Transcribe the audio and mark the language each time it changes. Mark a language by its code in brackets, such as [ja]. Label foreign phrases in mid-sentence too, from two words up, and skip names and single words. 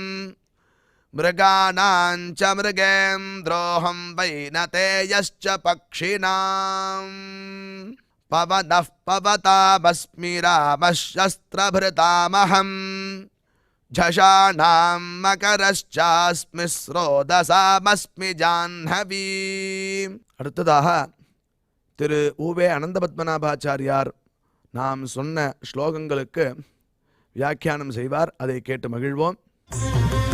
[sa] मृगाणां च मृगेन्द्रोऽहं वैनतेयश्च पक्षिणाम् पवनः पवतामस्मि रामः शस्त्रभृतामहम् झषाणां मकरश्चास्मि स्रोतसामस्मि जाह्नवी. [ta] அடுத்ததாக திரு ஊவே அனந்தபத்மநாபாச்சாரியார் நாம் சொன்ன ஸ்லோகங்களுக்கு வியாக்கியானம் செய்வார். அதை கேட்டு மகிழ்வோம்.